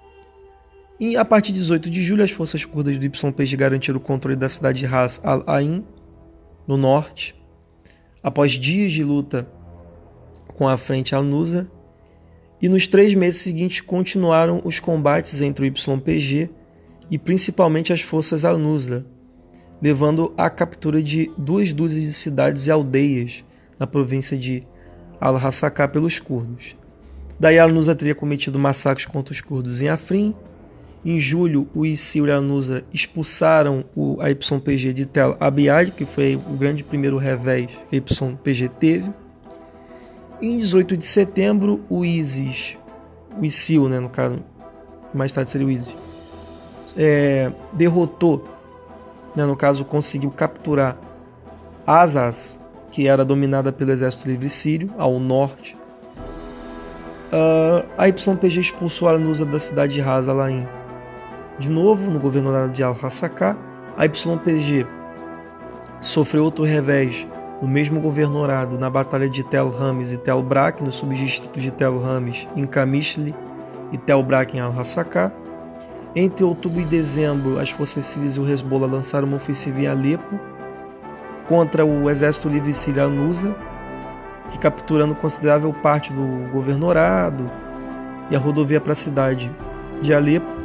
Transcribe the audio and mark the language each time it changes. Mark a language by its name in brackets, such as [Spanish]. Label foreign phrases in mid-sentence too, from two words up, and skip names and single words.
[Portuguese] E a partir de 18 de julho, as forças curdas do YPG garantiram o controle da cidade de Ras al-Ain, no norte, após dias de luta com a frente Al-Nusra, e nos 3 meses seguintes continuaram os combates entre o YPG e principalmente as forças Al-Nusra, levando à captura de 2 dúzias de cidades e aldeias na província de Al-Hasakah pelos curdos. Daí Al-Nusra teria cometido massacres contra os curdos em Afrin. Em julho, o ISIL e a Al-Nusra expulsaram a YPG de Tel Abyad, que foi o grande primeiro revés que a YPG teve. Em 18 de setembro, o ISIL, né, no caso, mais tarde seria o ISIS, derrotou, né, no caso, conseguiu capturar Azaz, que era dominada pelo Exército Livre Sírio, ao norte. A YPG expulsou a Al-Nusra da cidade de Ras al-Ain. De novo, no governador de Al-Hasakah, a YPG sofreu outro revés no mesmo governador na batalha de Tel Ramis e Tel Brak, nos subdistritos de Tel Ramis em Kamishli e Tel Brak em Al-Hasakah. Entre outubro e dezembro, as forças sírias e o Hezbollah lançaram uma ofensiva em Alepo contra o Exército Livre Sírio Al-Nusra, que capturando considerável parte do governadorado e a rodovia para a cidade de Alepo.